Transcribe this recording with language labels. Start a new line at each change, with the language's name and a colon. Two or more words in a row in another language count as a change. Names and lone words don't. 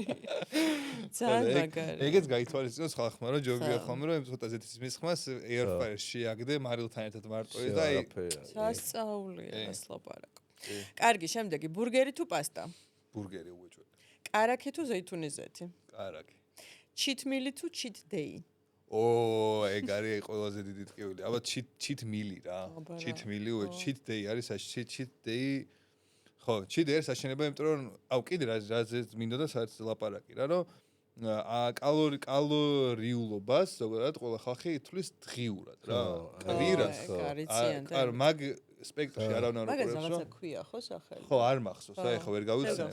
Georgian: ძალიან მაგარი. ეგეც გაითვალისწინოს ხალხმა, რომ ჯობია ხოლმე რომ ცოტა ზეთის მისხმას air-fryer-ში აგდე მარილთან ერთად მარტოე და აი სასწაულია ეს ლაპარაკი. კარგი, შემდეგი ბურგერი თუ პასტა? ბურგერი უეჭველი. კარაქი თუ ზეითუნის ზეთი? კარაკი.
English: cheat meal
Georgian: თუ
English: cheat day?
Georgian: ეგ არის ყველაზე დიდი ტკივილი. აბა
English: cheat meal
Georgian: რა.
English: cheat meal cheat day
Georgian: არის
English: cheat day.
Georgian: ხო,
English: cheat day
Georgian: არის საშინელება, იმიტომ რომ აუ კიდე რაც მინდოდა საერთოდ ლაპარაკი რა, რომ კალორიულობას ზოგადად ყველა ხალხი ითვლის დღიურად რა. კვირას. არ მაგ სპექტრში არავინ არ მაგას უყურებს რაღაცა რა. ქვია ხო სახელი? ხო, არ მახსოვს, აი ხო ვერ გავიცნებ.